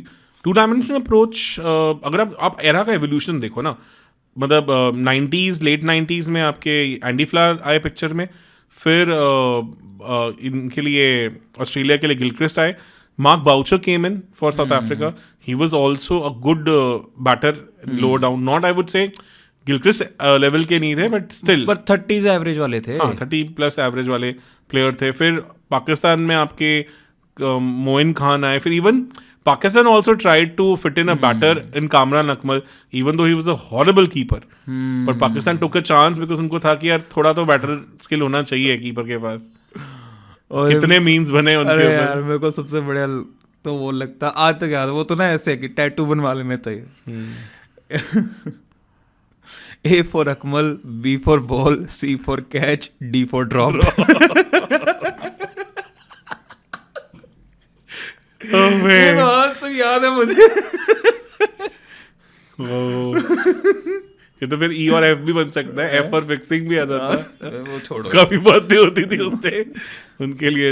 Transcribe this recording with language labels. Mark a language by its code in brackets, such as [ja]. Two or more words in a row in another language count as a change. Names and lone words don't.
[en] 2 dimensional approach [hi] अगर आप एरा का एवोल्यूशन देखो ना, मतलब 90s लेट 90s में आपके एंडी फ्लावर आए पिक्चर में, फिर इनके लिए ऑस्ट्रेलिया के लिए गिलक्रिस्ट आए, [en] Mark Boucher came in for South Africa, he was also a good batter lower down, not I would say [hi] गिलक्रिस्ट लेवल के नहीं थे [en] but still, [hi] पर 30s एवरेज वाले थे। हाँ 30+ एवरेज वाले प्लेयर थे। फिर पाकिस्तान में आपके मोइन खान आए, फिर [en] इवन Pakistan also tried to fit in a batter in Kamran Akmal, even though he was a horrible keeper. But Pakistan took a chance because [hi] उनको था कि यार थोड़ा तो [en] batter skill [hi] होना चाहिए कीपर के पास। और कितने मीम्स बने उनके ऊपर। अरे यार मेरे को सबसे बढ़िया तो वो लगता आज तक याद है, वो तो ना ऐसे कि टैटू बनवा लेने चाहिए। [en] A for Akmal, B for ball, C for catch, D for drop. [hi] ये तो आज तक याद है मुझे। ये तो फिर E और F भी बन सकता है, F और फिक्सिंग भी आ जाता है। वो छोड़ो, काफी बातें होती थी उससे उनके लिए।